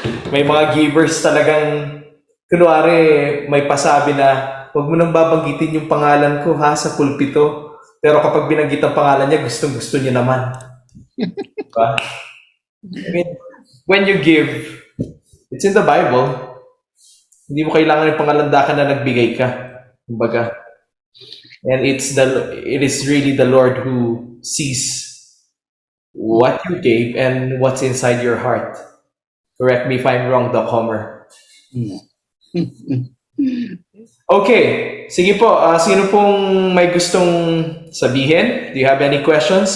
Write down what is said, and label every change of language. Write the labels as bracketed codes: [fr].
[tl] May mga givers talagang, kunwari may pasabi na, huwag mo nang babanggitin yung pangalan ko ha sa pulpito. Pero kapag binanggit ang pangalan niya, gustong-gusto niya naman. Diba? [en] I mean, when you give, it's in the Bible. [tl] Hindi mo kailangan yung pangalandakan na nagbigay ka. Kumbaga. [en] And it is really the Lord who sees what you gave and what's inside your heart. Correct me if I'm wrong, Doc Homer. [tl] Okay, sige po. Sino pong may gustong sabihin? [en] Do you have any questions?